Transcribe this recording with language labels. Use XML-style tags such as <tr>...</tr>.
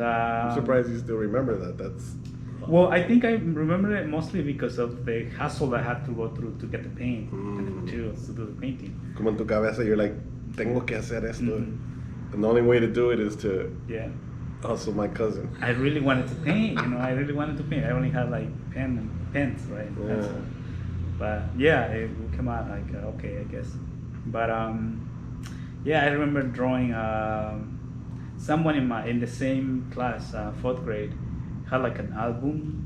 <en>I'm surprised you still remember that. That's. Well, I think I remember it mostly because of the hassle I had to go through to get the paint and the materials to do the painting.</en> <es>Como en tu cabeza,</es> <en>you're like,</en> <es>tengo que hacer esto.</es> <en>And the only way to do it is to Yeah. hustle my cousin. I really wanted to paint, I really wanted to paint. I only had like pens, right? Yeah. But yeah, it would come out like, okay, I guess. But yeah, I remember drawing someone in the same class, 4th grade, had like an album.</en>